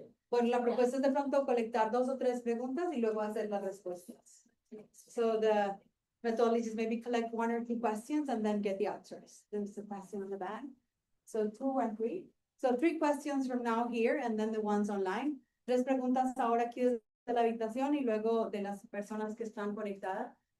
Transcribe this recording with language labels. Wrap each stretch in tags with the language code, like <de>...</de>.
<es>Bueno, la propuesta es de pronto colectar 2 o 3 preguntas y luego hacer las respuestas.</es> <en>So the methodology is maybe collect 1 or 2 questions and then get the answers. There's a question on the back. So 2 and 3. So 3 questions from now here and then the ones online.</en> <es>3 preguntas ahora aquí desde la habitación y luego de las personas que están conectadas.</es>